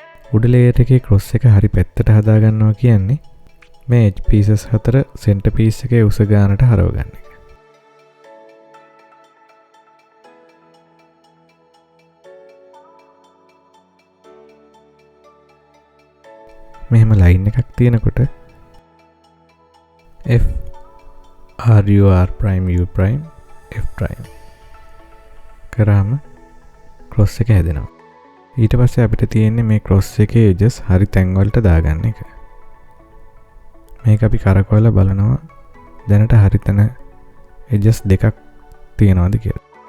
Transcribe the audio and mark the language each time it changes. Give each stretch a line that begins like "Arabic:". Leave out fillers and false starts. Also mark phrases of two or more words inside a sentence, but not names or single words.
Sinhala: උඩ ලේයර් එකේ ක්‍රොස් එක හරි පැත්තට හදා ගන්නවා කියන්නේ මේ
English: edge pieces
Sinhala: හතර
English: center piece
Sinhala: එකේ උස ගානට හරව ගන්න එක. මෙහෙම ලයින් එකක් තියෙනකොට
English: F R U R prime U prime F prime
Sinhala: කරාම ක්‍රොස් එක හැදෙනවා. ඊට පස්සේ අපිට තියෙන්නේ මේ ක්‍රොස් එකේ එජස් හරි තැන් වලට දාගන්න එක. මේක අපි කරකවලා බලනවා දැනට හරි තැන එජස් දෙකක් තියෙනවද කියලා.